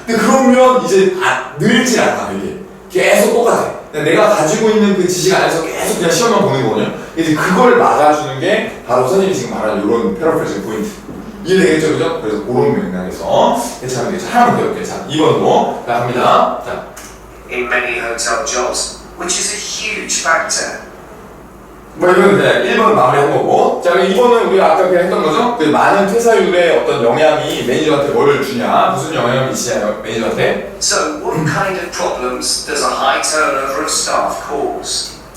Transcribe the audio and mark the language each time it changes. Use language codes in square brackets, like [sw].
[ko] 근데 그러면 이제 늘질 않아 이게 계속 똑같아. 내가 가지고 있는 그 지식 안에서 계속 그냥 시험만 보는 거거든요. 이제 그걸 막아주는 게 바로 선생님이 지금 말하는 이런 패러프레이징 포인트. 이해되겠죠, 그죠? 그래서 그런 맥락에서 괜찮은 게 하나만 배울게요. 자, 2번도 갑니다. 자, [en] In many hotel jobs, which is a huge factor. [ko] 이건 이제 1번 마무리한 거고. 자, 2번은 우리가 아까 그냥 했던 거죠? 많은 퇴사율에 어떤 영향이 매니저한테 뭘 주냐, 무슨 영향을 미치냐, 매니저한테. [en] So, what kind of problems does a high turnover of staff cause?